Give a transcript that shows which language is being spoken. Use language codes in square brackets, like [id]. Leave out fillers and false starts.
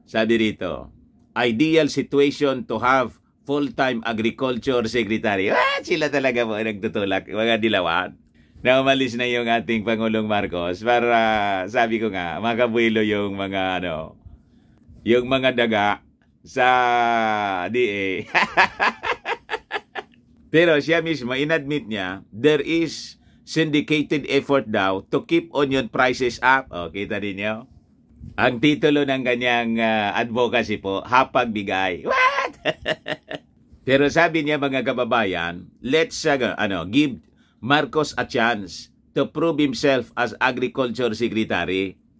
[tl] Sabi rito, [en] ideal situation to have full-time agriculture secretary. [tl] Sila talaga po nagtutulak, mga dilawan. Na umalis na yung ating Pangulong Marcos para, sabi ko nga, makabuelo yung mga yung mga daga sa DA. Pero siya mismo, inadmit niya, [en] there is syndicated effort daw to keep onion prices up. [tl] O, kita ninyo? Ang titulo ng kanyang advocacy po, Hapag Bigay. [en] What? [tl] Pero sabi niya, mga kababayan, [en] let's give Marcos a chance to prove himself as Agriculture Secretary.